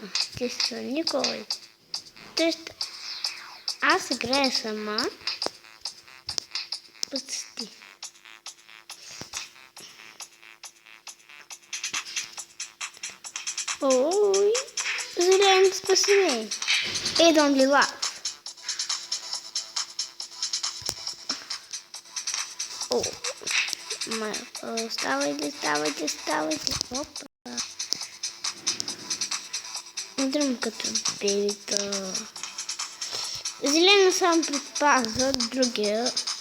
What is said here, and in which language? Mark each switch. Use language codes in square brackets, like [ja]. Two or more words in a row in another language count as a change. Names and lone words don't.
[bg] Те са никой. Тоест, аз играя сама. Пусти. Зелен, спаси ме. [en] Don't be lost. [bg] Ставайте. Опа. Удрям като бебето. Зелено само предпазва другия.